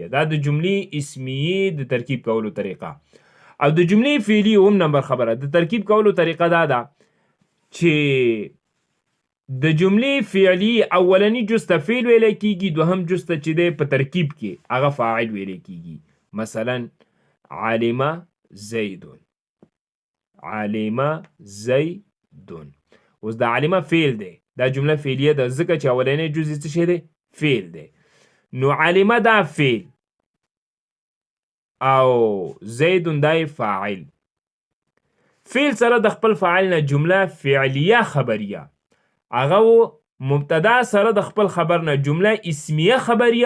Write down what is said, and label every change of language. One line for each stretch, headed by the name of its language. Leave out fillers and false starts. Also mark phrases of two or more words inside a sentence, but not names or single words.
Pashto: دا د جملې اسمیه د ترکیب کولو طریقه. او د جملې فعلی هم نمبر خبره. د ترکیب کولو طریقه دا ده چې د جملې فعلی اولنی جز ته فعل ویلی کیږي، دوهم جز ته چې دی په ترکیب کې هغه فاعل ویلی کیږي.
Arabic: مثلا علم زیدون، علم زیدون.
Pashto: اوس د علمه فعل دی، دا جمله فعلیه ده ځکه چې اولنی جز څه شی دی؟ فعل دی. نو علمه دا فعل او زیدون دا فاعل. فعل سره د خپل فاعل نه جمله فعلیه خبریه، هغه مبتدا سره د خپل خبر نه جمله اسمیه خبریه.